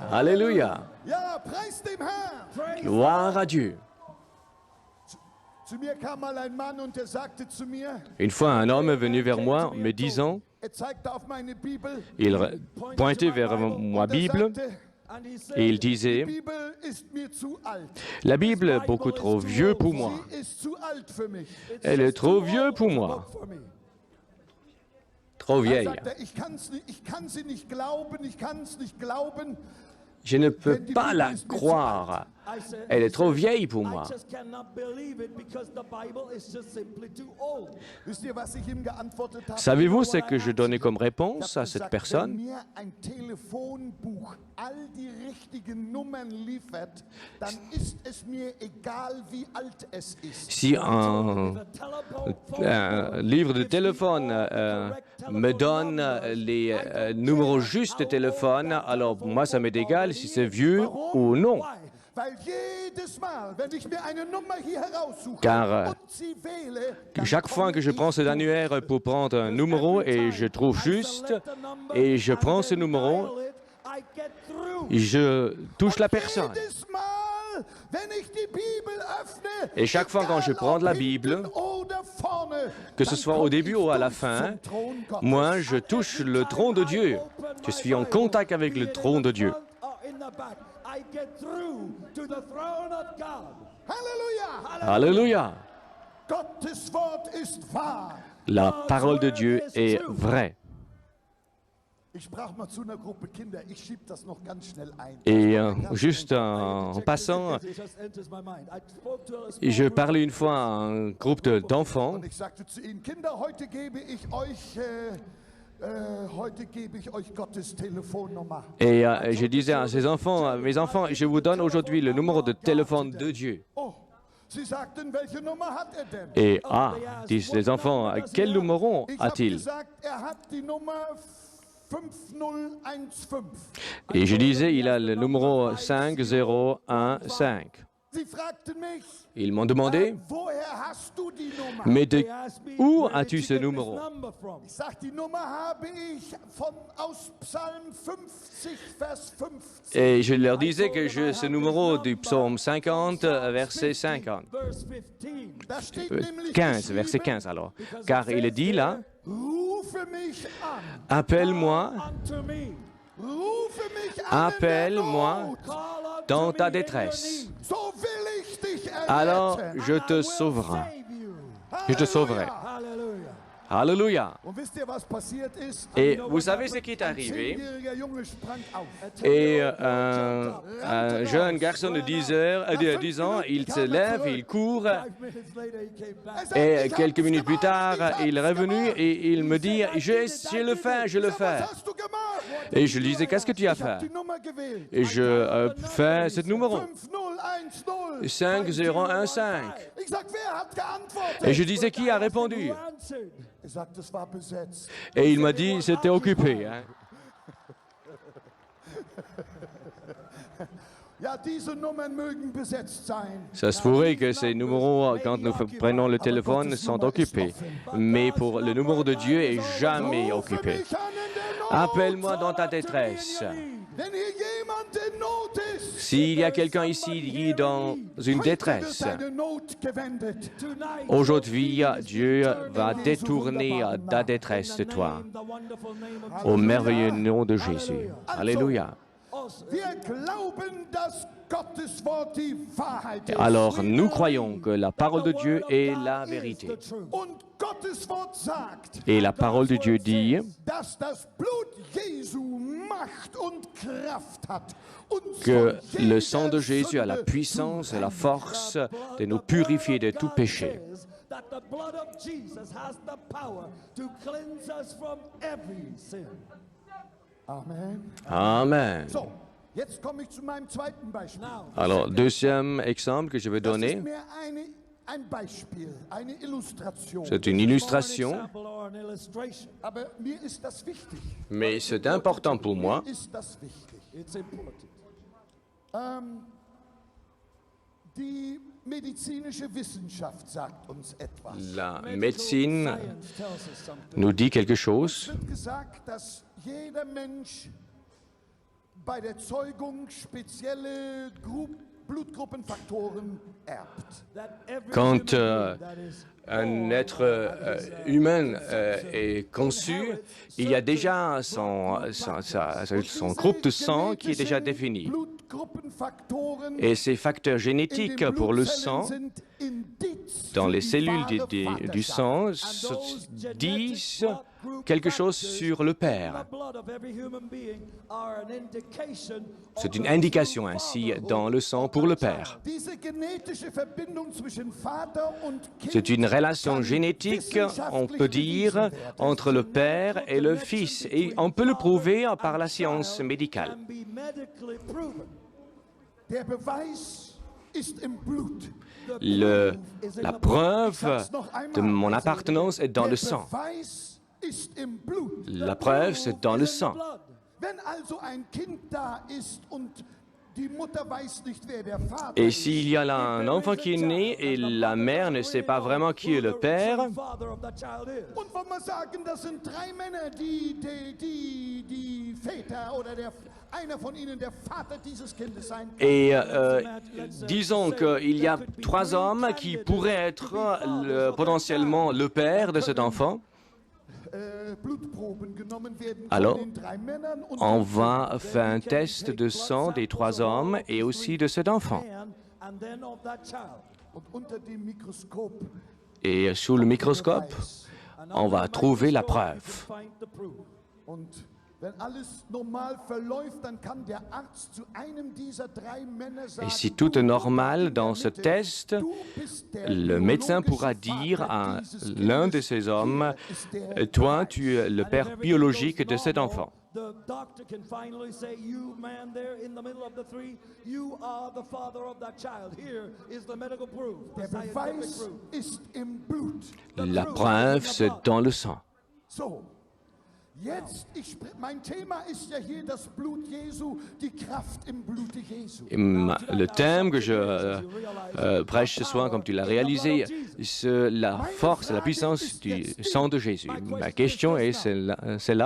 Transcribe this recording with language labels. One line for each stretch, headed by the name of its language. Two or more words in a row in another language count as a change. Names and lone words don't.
French: Alléluia.
German: Ja, preis dem Herrn.
French: Gloire à Dieu.
German: Zu mir kam mal ein Mann und er sagte zu mir,
French: Une fois, un homme est venu vers moi me disant,
German: er zeigte auf meine Bibel,
French: il pointait vers ma
German: und er
French: Bible
German: sagte,
French: et il
German: die
French: disait,
German: Bibel ist mir zu alt.
French: la Bible est beaucoup trop vieux pour moi.
German: Sie ist zu alt für mich.
French: Elle est trop vieux pour moi. Trop
German: Er
French: vieille.
German: sagte, ich kann sie nicht glauben, ich kann es nicht glauben.
French: Je ne peux pas la croire. Elle est trop vieille pour moi.
German: Wisst ihr, was ich ihm geantwortet habe?
French: Savez-vous ce que je donnais comme réponse à cette
German: Wenn
French: personne?
German: mir ein Telefonbuch all die richtigen Nummern liefert, dann ist es mir egal, wie alt es ist.
French: Si un livre de téléphone me donne les numéros justes de téléphone, alors moi ça m'est égal si c'est vieux ou non.
German: Weil jedes Mal, wenn ich mir eine Nummer hier heraussuche
French: Car
German: und sie wähle,
French: chaque fois que je prends cet annuaire pour prendre un numéro et je trouve juste et je prends ce numéro, je touche la personne.
German: jedes Mal, wenn ich die Bibel öffne,
French: Et chaque fois quand je
German: egal
French: prends
German: ob
French: la
German: hinten
French: Bible,
German: oder vorne,
French: que ce
German: dann
French: soit au
German: komm
French: début
German: ich
French: ou à la
German: durch
French: fin,
German: zum Thron Gottes.
French: moi je touche le trône de Dieu. Je suis en contact avec le trône de Dieu.
German: Halleluja!
French: Alléluia.
German: Gottes Wort ist wahr.
French: La parole de Dieu est vraie.
German: Ich sprach mal zu einer Gruppe Kinder, ich schieb das noch ganz schnell ein.
French: Et juste en passant, je parlais une fois à un groupe d'enfants
German: Und ich sagte zu ihnen, Kinder, heute gebe ich euch Gottes Telefonnummer.
French: et je disais à ces enfants, mes enfants, je vous donne aujourd'hui le numéro de téléphone de Dieu.
German: Oh, sie sagten, welche Nummer hat er denn?
French: Et disent les enfants, quel numéro
German: Ich habe
French: a-t-il?
German: gesagt, er hat die Nummer 5015.
French: Et je disais, il a le numéro 5015.
German: Sie fragten mich,
French: Ils m'ont demandé,
German: woher hast du die Nummer?
French: mais de où as-tu ce numéro?
German: Ich sag, die Nummer habe ich aus Psalm 50, Vers 50.
French: Et je leur disais que ce numéro du psaume 50, verset 50.
German: Da steht nämlich 15,
French: verset
German: geschrieben,
French: 15 alors. Car il est dit là,
German: rufe mich an,
French: appelle-moi,
German: rufe mich an in der
French: appelle-moi
German: Not.
French: dans ta détresse.
German: So will ich dich erretten.
French: Alors je te sauverai. Je te sauverai. Alléluia.
German: Und wisst ihr, was passiert ist?
French: Et vous savez ce qui est
German: Ein
French: arrivé?
German: 10-jähriger Junge sprang auf.
French: Et un jeune garçon de 10 ans, il se lève, il court,
German: Er sagt,
French: et
German: ich
French: quelques
German: hab's
French: minutes plus
German: gemacht,
French: tard,
German: ich
French: il est
German: hab's
French: revenu
German: gemacht.
French: et il me dit, je le fais, je le
German: Ich sag,
French: fais.
German: was hast du gemacht?
French: Et je lui disais, qu'est-ce que tu as
German: Ich hab
French: fait?
German: die Nummer gewählt.
French: Et je fais ce numéro,
German: 5010.
French: 5015.
German: Ich sag, wer hat geantwortet?
French: Et je disais, qui a répondu?
German: Er sagt, es war besetzt.
French: Et il m'a dit, c'était occupé. Hein.
German: Ja, diese Nummern mögen besetzt sein.
French: Ça se pourrait que ces numéros, quand nous prenons le téléphone, sont occupés. Mais pour le numéro de Dieu est jamais
German: Rufe
French: occupé.
German: mich an in der Not.
French: Appelle-moi dans ta détresse.
German: Wenn hier jemand in Not ist,
French: S'il y a quelqu'un ici qui est dans une
German: Heute
French: détresse,
German: wird deine Not gewendet.
English: Tonight,
French: aujourd'hui, Dieu va détourner ta détresse de toi.
English: the wonderful name of
French: Au merveilleux nom de Jésus. Alléluia.
English: us.
German: Wir glauben, dass Gottes Wort die Wahrheit ist.
French: Alors, nous croyons que la parole de Dieu est la vérité.
German: Und Gottes Wort sagt,
French: Et la parole de Dieu dit
German: dass das Blut Jesu Macht und Kraft hat, uns
French: que
German: von
French: le
German: jeder
French: sang de Jésus a la
German: Sünde
French: puissance et la
German: zu
French: force de nous purifier de tout péché.
English: That the blood of Jesus has the power to cleanse us from every sin. Amen. Amen.
German: So, jetzt komme ich zu meinem zweiten Beispiel.
English: Now,
French: Alors, deuxième exemple que je vais
German: Das ist
French: donner,
German: mehr ein Beispiel, eine Illustration.
French: c'est une
English: an
French: illustration,
English: example or an illustration.
German: Aber mir ist das wichtig.
French: mais c'est important pour moi.
German: Mir ist das wichtig.
English: It's important.
German: Die medizinische Wissenschaft sagt uns etwas.
French: La
English: Medical
French: médecine
English: science tells us something.
French: nous dit quelque chose.
German: Es wird gesagt, dass jeder Mensch bei der Zeugung spezielle Blutgruppenfaktoren erbt.
English: That every
French: Quand
English: human being that is
French: un être humain est conçu, il y a déjà son groupe de sang qui est déjà défini.
German: Blutgruppenfaktoren
French: Et ces facteurs
German: in
French: génétiques
German: den
French: pour le
German: Blutzellen
French: sang,
German: sind Indiz
French: dans
German: für
French: les
German: die
French: cellules
German: wahre
French: du sang,
German: Vaterschaft.
French: disent quelque chose sur le Père. C'est une indication ainsi dans le sang pour le Père.
German: Diese genetische Verbindung zwischen Vater und Kind
French: C'est une relation
German: kann
French: génétique, on
German: wissenschaftlich
French: peut dire,
German: bewiesen werden.
French: entre le Père et le Fils. Et on peut le prouver par la science médicale.
German: Der Beweis ist im Blut.
French: La preuve de mon appartenance est dans le sang.
German: Der Beweis ist im Blut.
French: La preuve, c'est dans le sang.
German: Wenn also ein Kind da ist und die Mutter weiß nicht, wer der Vater
French: Et
German: ist,
French: s'il y a là un enfant qui est né et la mère ne sait pas vraiment qui est le père,
German: und wenn wir sagen, das sind drei Männer, die Väter oder einer von ihnen der Vater dieses Kindes sein kann.
French: et disons qu'il y a trois hommes qui pourraient être potentiellement le père de cet enfant,
German: Blutproben genommen werden
French: alors
German: von den drei Männern und
French: on va faire un test de sang des trois hommes et aussi de cet enfant.
German: und unter dem Mikroskop
French: Et sous le microscope, on va trouver la preuve.
German: und wenn alles normal verläuft, dann kann der Arzt zu einem dieser drei Männer sagen,
French: Et si tout est normal dans ce test,
German: du bist der
French: le médecin
German: biologische
French: pourra dire
German: Vater
French: à
German: dieses
French: l'un
German: Kindes.
French: de ces hommes,
German: Hier ist der
French: toi,
German: Beweis.
French: tu es le père biologique de cet enfant.
English: The doctor can finally say, you man there in the middle of the three, you are the father of that child. Here is the medical proof, the
German: Der
English: scientific
German: Beweis
English: proof.
German: ist im Blut.
French: La preuve, c'est dans le sang.
German: So, jetzt, mein Thema ist ja hier das Blut Jesu, die Kraft im Blute Jesu.
French: Le thème que je prêche ce soir, comme tu l'as réalisé, c'est la force et la puissance du sang de Jésus. Ma question est celle-là.